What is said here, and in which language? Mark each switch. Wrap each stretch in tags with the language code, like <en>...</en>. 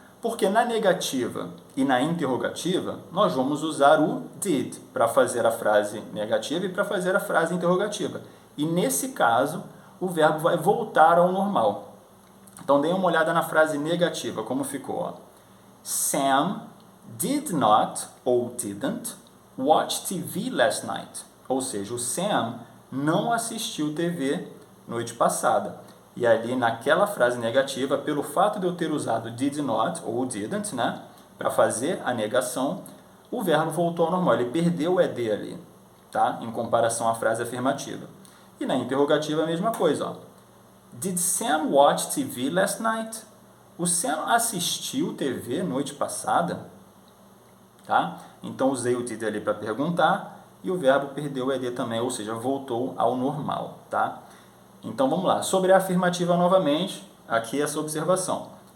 <pt>Porque na negativa e na interrogativa, nós vamos usar o did para fazer a frase negativa e para fazer a frase interrogativa. E nesse caso, o verbo vai voltar ao normal. Então, dê uma olhada na frase negativa, como ficou. Ó.</pt> <en>Sam did not, ou didn't, watch TV last night.</en> <pt>Ou seja, o Sam não assistiu TV noite passada. E ali naquela frase negativa, pelo fato de eu ter usado did not ou didn't, né, para fazer a negação, o verbo voltou ao normal, ele perdeu o ed ali, tá? Em comparação à frase afirmativa. E na interrogativa a mesma coisa, ó.</pt> <en>Did Sam watch TV last night?</en> <pt>O Sam assistiu TV noite passada? Tá? Então usei o did ali para perguntar e o verbo perdeu o ed também, ou seja, voltou ao normal, tá? Então, vamos lá. Sobre a afirmativa novamente, aqui essa observação.</pt>